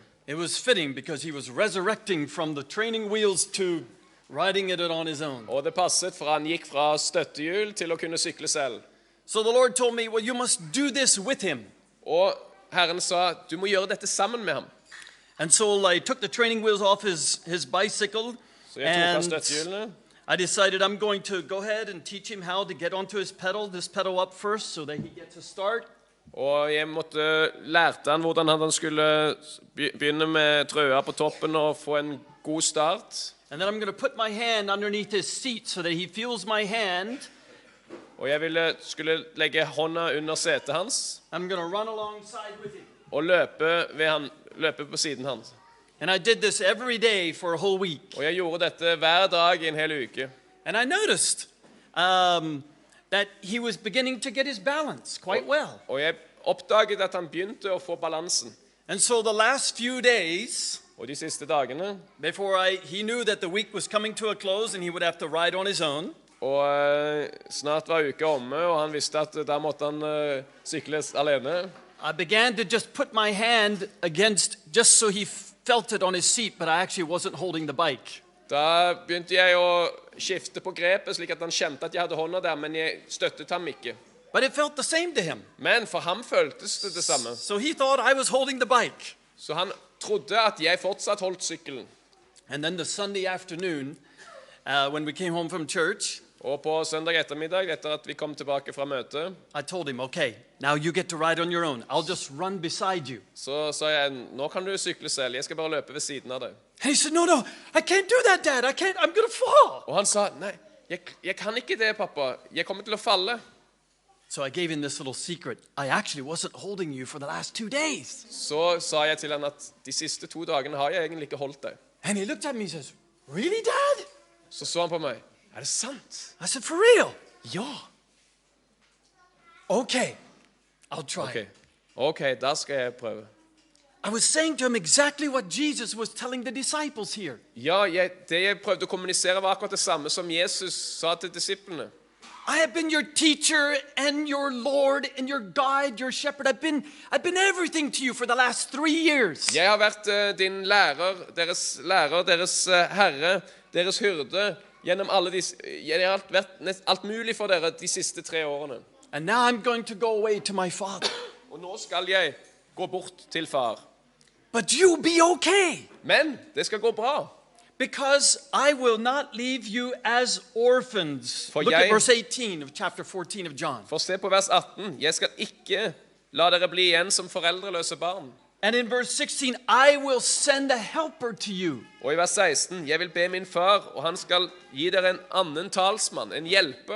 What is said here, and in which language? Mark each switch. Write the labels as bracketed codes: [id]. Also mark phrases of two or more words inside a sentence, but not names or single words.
[en] It was fitting because he was resurrecting from the training wheels to riding it on his own. [no] Og det passet, for han gikk fra støttehjul til å kunne sykle selv. [en] So the Lord told me, well, you must do this with him. [no] Og Herren sa, du må gjøre dette sammen med ham. [en] And so I took the training wheels off his bicycle, [no] Så jeg tok av [en] and [no] støttehjulene. [en] I decided I'm going to go ahead and teach him how to get onto this pedal up first so that he gets a start. [no] Og jeg lærte han hvordan han skulle begynne med trøya på toppen og få en god start. [en] And then I'm going to put my hand underneath his seat so that he feels my hand. [no] Og jeg skulle legge hånda under setet hans [en] I'm going to run alongside with him. [no] og løpe på siden hans. [en] And I did this every day for a whole week. [no] Og jeg gjorde dette hver dag i en hel uke. [en] And I noticed that he was beginning to get his balance quite well. [no] Og jeg oppdaget at han begynte å få balansen. [en] And so the last few days, [no] Og de siste dagene, [en] before he knew that the week was coming to a close and he would have to ride on his own, [no] og snart var uka omme, og han visste at da måtte han sykle alene. [en] I began to just put my hand against, just so he felt it on his seat, but I actually wasn't holding the bike. [no] Da begynte jeg å skifte på grepet, slik at han kjente at jeg hadde hånda der, men jeg støttet ham ikke. [en] But it felt the same to him. [no] Men for ham føltes det samme. [en] So he thought I was holding the bike. [no] Så han trodde at jeg fortsatt holdt sykkelen. [en] And then the Sunday afternoon, when we came home from church, [no] Og på søndag ettermiddag, etter at vi kom tilbake fra møtet, [en] I told him, okay, now you get to ride on your own. I'll just run beside you. [no] så sa jeg, nå kan du sykle selv, jeg skal bare løpe ved siden av deg. [en] And he said, no, I can't do that, Dad. I'm going to fall. [no] Og han sa, nei, jeg kan ikke det, pappa, jeg kommer til å falle. [en] So I gave him this little secret. I actually wasn't holding you for the last 2 days. [no] Så sa jeg til han at de siste 2 dagene har jeg egentlig ikke holdt deg. [en] And he looked at me and says, really, Dad? [no] Så så han på meg, er det sant? [en] I said, for real? [no] Ja. [en] Okay, I'll try. [no] Ok, da skal jeg prøve. [en] I was saying to him exactly what Jesus was telling the disciples here. [no] Ja, det jeg prøvde å kommunisere var akkurat det samme som Jesus sa til disiplene. [en] I have been your teacher and your Lord and your guide, your shepherd. I've been everything to you for the last 3 years. [no] Jeg har vært din lærer, deres herre, deres hyrde, gjennom alle disse, jeg har vært alt mulig for dere de siste 3 årene. [en] And now I'm going to go away to my Father. [no] Og nå skal jeg gå bort til far. [en] But you'll be okay. [no] Men det skal gå bra. [en] Because I will not leave you as orphans. Look at verse 18 of chapter 14 of John. [no] For se på vers 18. Jeg skal ikke la dere bli igjen som foreldreløse barn. [en] And in verse 16, I will send a helper to you. [no] Og i vers 16, jeg vil be min far, og han skal gi dere en annen talsmann, en hjelper.